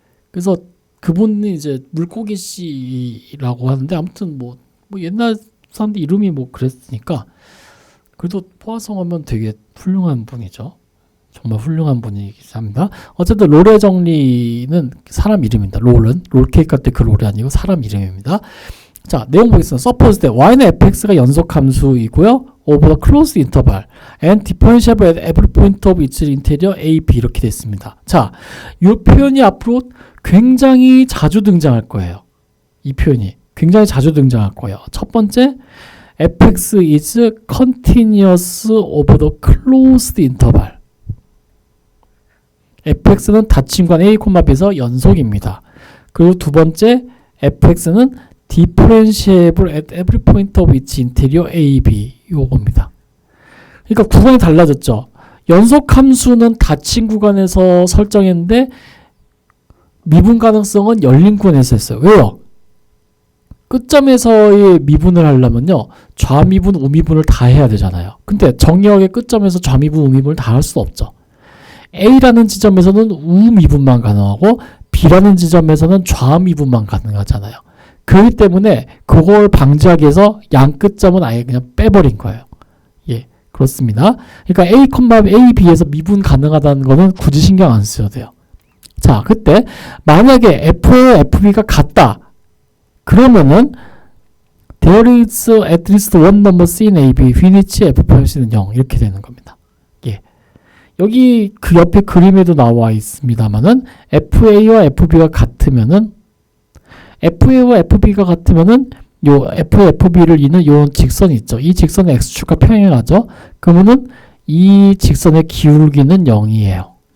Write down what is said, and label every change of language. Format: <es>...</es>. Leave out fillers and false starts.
<ko>그래서 그분이 이제 물고기 씨라고 하는데 아무튼 뭐 옛날 사람들 이름이 그랬으니까 그래도 포화송 하면 되게 훌륭한 분이죠. 정말 훌륭한 분이긴 합니다. 어쨌든 롤의 정리는 사람 이름입니다. 롤은 롤케이크 할 때 그 롤이 아니고 사람 이름입니다. 자, 내용 보겠습니다.</ko> <en>suppose that</en> <ko>y는 fx가 연속 함수이고요.</ko> <en>over the closed interval and differentiable at every point of its interior a, b</en> <ko>이렇게 됐습니다. 자, 이 표현이 앞으로 굉장히 자주 등장할 거예요. 이 표현이 굉장히 자주 등장할 거예요. 첫 번째,</ko> <en>fx is continuous over the closed interval.</en> <ko>fx는 닫힌 관 a, b에서 연속입니다. 그리고 두 번째,</ko> <en>fx는 differentiable at every point of its interior a, b</en> <ko>요겁니다. 그러니까 구간이 달라졌죠. 연속 함수는 닫힌 구간에서 설정했는데 미분 가능성은 열린 구간에서 했어요. 왜요? 끝점에서의 미분을 하려면요. 좌미분, 우미분을 다 해야 되잖아요. 근데 정의역의 끝점에서 좌미분, 우미분을 다 할 수 없죠. A라는 지점에서는 우미분만 가능하고 B라는 지점에서는 좌미분만 가능하잖아요. 그렇기 때문에 그걸 방지하기 위해서 양 끝점은 아예 그냥 빼버린 거예요. 예, 그렇습니다. 그러니까 A, B에서 미분 가능하다는 거는 굳이 신경 안 쓰셔도 돼요. 자, 그때 만약에 F와 FB가 같다. 그러면은</ko> <en>there is at least one number C in A, B, which F</en> <ko>표시는 0 이렇게 되는 겁니다. 예. 여기 그 옆에 그림에도 나와 있습니다만은 FA와 FB가 같으면은 FA와 FB가 같으면은 요 F, FB를 잇는 요 직선이 있죠. 이 직선의 X축과 평행하죠. 그러면은 이 직선의 기울기는 0이에요.</ko>